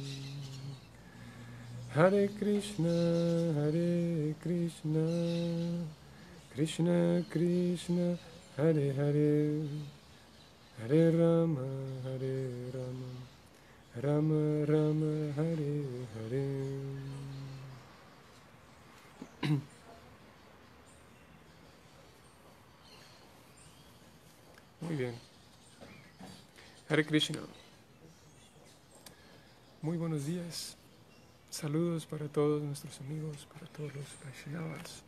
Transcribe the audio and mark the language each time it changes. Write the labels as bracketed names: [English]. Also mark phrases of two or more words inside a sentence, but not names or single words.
[Spanish] Hare Krishna, Krishna Krishna, Hare Hare, Hare Rama, Rama Rama, Hare Hare. Muy bien. Hare Krishna. Muy buenos días. Saludos para todos nuestros amigos, para todos los Vaishnavas.